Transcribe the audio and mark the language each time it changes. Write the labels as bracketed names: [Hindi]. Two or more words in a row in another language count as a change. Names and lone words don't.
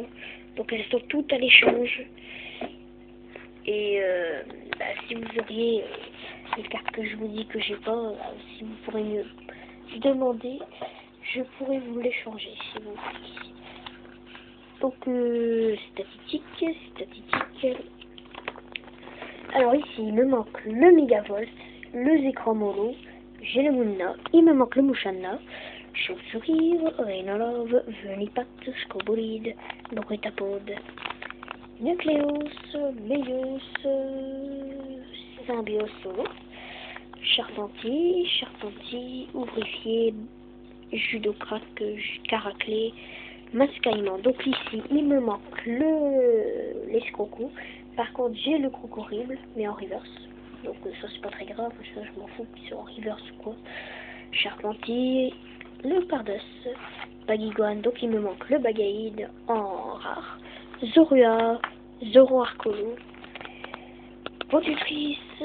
[French] Donc elles sont toutes à l'échange. Et si vous auriez les cartes que je vous dis que j'ai pas, si vous pourrez me demander, je pourrais vous l'échanger si vous voulez. Donc statistique. Alors ici il me manque le Megavolt, le Zekrom Holo, j'ai le Munna, il me manque le Mushanna, Chauve-souris, Rhinolove, Venipat, Scobolide, Bruitapode, Nucleus, Meius, Symbios Solo, Charpentier, Ouvrifié, Judocrac, Caraclé, Mascaïman. Donc ici il me manque l'escrocou. Par contre j'ai le Crocorible mais en reverse. Donc ça c'est pas très grave, ça je m'en fous qu'ils soient en reverse ou quoi. Charpentier, le Pardos, Baguiguane, donc il me manque le Bagaïde en rare, Zorua, Zoroark Holo, Potutrice,